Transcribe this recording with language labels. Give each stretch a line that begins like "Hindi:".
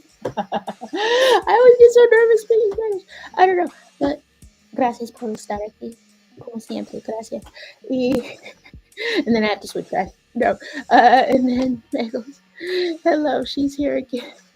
English: I always get so nervous speaking Spanish. I don't know, but
Spanish: gracias por estar aquí, como siempre, gracias.
English: And then I have to switch back. No, and then Megos, hello, she's here again.